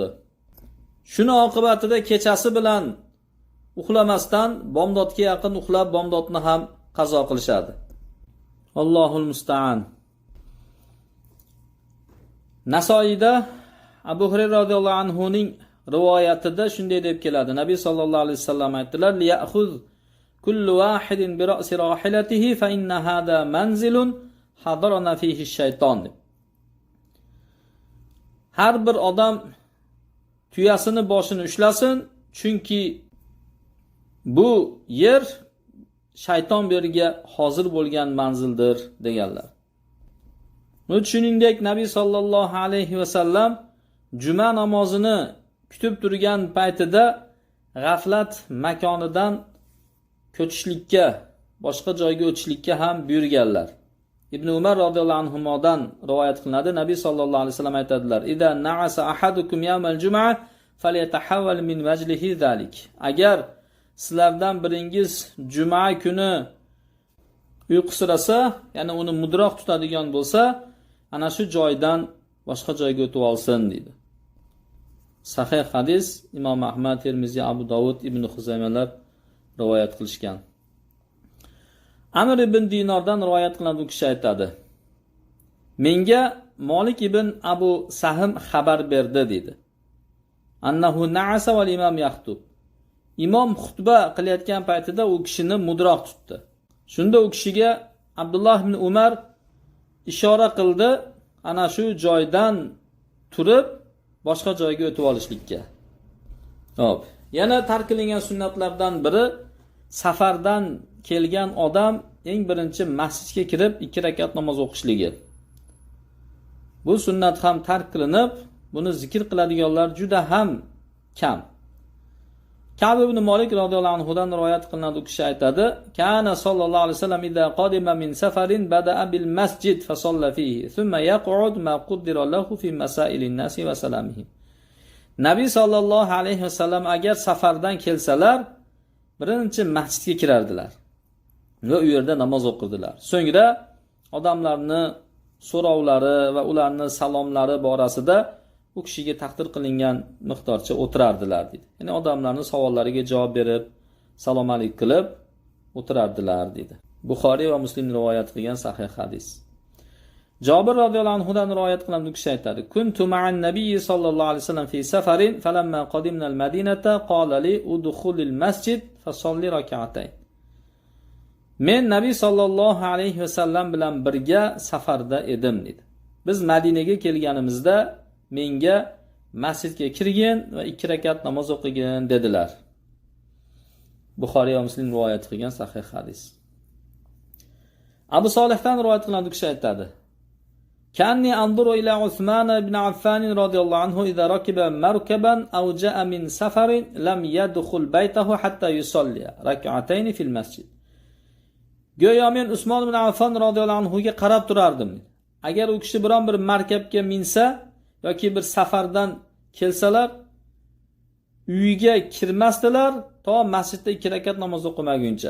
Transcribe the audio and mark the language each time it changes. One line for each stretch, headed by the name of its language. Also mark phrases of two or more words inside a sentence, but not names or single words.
Uzbek: Shuni oqibatida kechasi bilan uxlamasdan bomdodga yaqin uxlab bomdodni ham qazo qilishadi.
Arabic: الله المستعان.
Uzbek: Nasoiyda Abu Hurayra
Arabic: رضي الله عنه
Uzbek: ning rivoyatida shunday deb keladi.
Arabic: Nabiy صلى الله عليه وسلم aytdilar: "ليأخذ كل واحد برأس راحلته فإن هذا منزل حضرنا فيه الشيطان."
Uzbek: Har bir odam tuyasini boshini ushlasin, chunki bu yer shayton beriga hozir bo'lgan manzildir deganlar. Shuningdek Nabiy
Arabic: sallallohu alayhi vasallam
Uzbek: juma namozini kutib turgan paytida g'aflat makonidan ko'chishlikka, boshqa joyga o'tishlikka ham buyurganlar. Ibn Umar
Arabic: radhiyallohu anhudan
Uzbek: rivoyat qilinadi. Nabiy
Arabic: sallallohu alayhi vasallam
Uzbek: aytadilar:
Arabic: "إذا نعس أحدكم يوم الجمعة فليتحول من مجلسه ذلك."
Uzbek: Agar sizlardan biringiz juma kuni uyqusirasa, ya'ni uni mudroq tutadigan bo'lsa, ana shu joydan boshqa joyga o'tib olsin dedi. Sahih hadis Imom Ahmad, Termiziy, Abu Dovud, Ibn Xuzaymalar rivoyat qilishgan. Amr ibn Dinordan rivoyat qilinadi, u kishi aytadi: "Menga Malik ibn Abu Sahm xabar berdi" dedi.
Arabic: "أنه نعس والإمام يخطب."
Uzbek: Imom xutba qilayotgan paytida u kishini mudroq tutdi. Shunda u kishiga Abdulloh ibn Umar ishora qildi, ana shu joydan turib boshqa joyga o'tib olishlikka. Xo'p, yana tark qilingan sunnatlardan biri safardan kelgan odam eng birinchi masjidga kirib 2 rakat namoz o'qishligi. Bu sunnat ham tark qilinib, buni zikr qiladiganlar juda ham kam.
Arabic: Ka'b ibn Malik رضي الله عنه
Uzbek: dan rivoyat qilinadi, u kishi aytadi:
Arabic: "كان صلى الله عليه وسلم إذا قدم من سفر بدأ بالمسجد فصلى فيه ثم يقعد ما قدر له في مسائل الناس وسلامهم."
Uzbek: Nabiy
Arabic: sallallohu alayhi vasallam
Uzbek: agar safardan kelsalar, birinchi masjidga kirardilar va u yerda namoz o'qirdilar. So'ngra odamlarni so'rovlari va ularni salomlari borasida u kishiga taqdir qilingan miqdorcha o'tirardilar dedi. Ya'ni odamlarning savollariga javob berib, salomalik qilib o'tirardilar dedi. Buxoriy va Muslim rivoyat qilgan sahih hadis.
Arabic: Jabir رضي الله عنه
Uzbek: dan rivoyat qilinadi, u kishi aytadi:
Arabic: "كنت مع النبي صلى الله عليه وسلم في سفر فلما قدمنا المدينة قال لي ادخل المسجد فصل ركعتين."
Uzbek: Men Nabiy
Arabic: sallallohu alayhi vasallam
Uzbek: bilan birga safarda edim dedi. Biz Madinaga kelganimizda menga masjidga kirgin va 2 rakat namoz o'qigin dedilar. Buxoriy va Muslim rivoyat qilgan sahih hadis. Abu Solihdan rivoyat qilinadi, u kishi aytadi:
Arabic: "كأني أنظر إلى عثمان بن عفان رضي الله عنه إذا ركب مركبا أو جاء من سفر لم يدخل بيته حتى يصلي ركعتين في المسجد."
Uzbek: Go'yo men Usmon ibn Affan
Arabic: radhiyallohu anhu
Uzbek: ga qarab turardim. Agar u kishi biron bir markabga minsa yoki bir safardan kelsalar, uyiga kirmasdilar to masjidda 2 rakat namoz o'qimaguncha.